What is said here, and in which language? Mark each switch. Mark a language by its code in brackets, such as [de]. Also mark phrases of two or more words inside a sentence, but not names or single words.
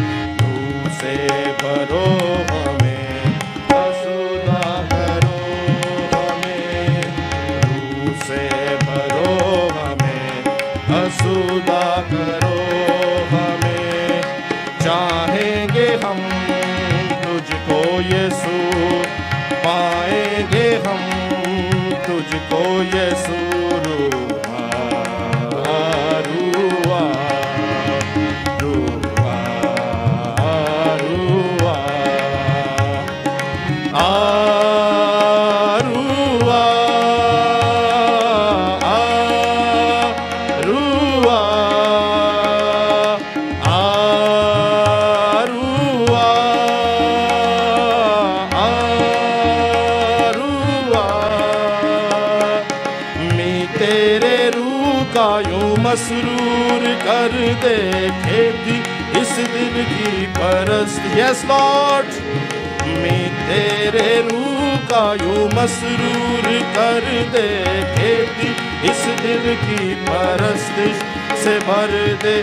[ur] روح سے بھرو ہمیں، آسودہ کرو ہمیں، روح سے بھرو ہمیں، آسودہ کرو ہمیں. چاہیں گے ہم تجھ کو یسوع، پائیں گے ہم تجھ کو یسوع. روحا روحا روحا روحا آ روحا آ روحا آ روحا آ روحا. مسرور کر دے کھیتی اس دل کی پرست. [en] Yes Lord [ur] میں تیرے روح کا یوں مسرور کر دے کھیتی اس دل کی پرستش سے بھر دے.